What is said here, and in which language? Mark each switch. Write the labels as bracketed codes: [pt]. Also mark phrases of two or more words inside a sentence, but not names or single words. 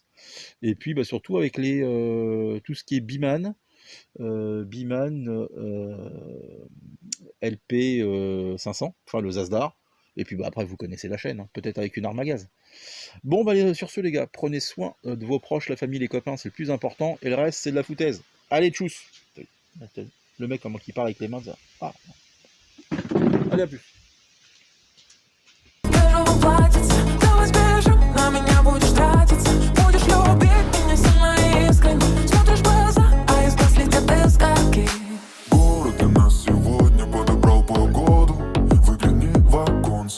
[fr] Et puis bah, surtout avec tout ce qui est Biman, LP 500, enfin le Zasdar. Et puis bah, après, vous connaissez la chaîne, hein, peut-être avec une arme à gaz. Bon, bah, sur ce, les gars, prenez soin de vos proches, la famille, les copains, c'est le plus important. Et le reste, c'est de la foutaise. Allez, tchuss. Le mec, comment il parle avec les mains, ça. Ah. Allez, à plus. [ru] Платится, давай сбежим, на меня будешь тратиться. Будешь любить меня сильно и искренне. Смотришь в глаза, а из глаз летят искорки. Город для нас сегодня подобрал погоду. Выгляни в оконце.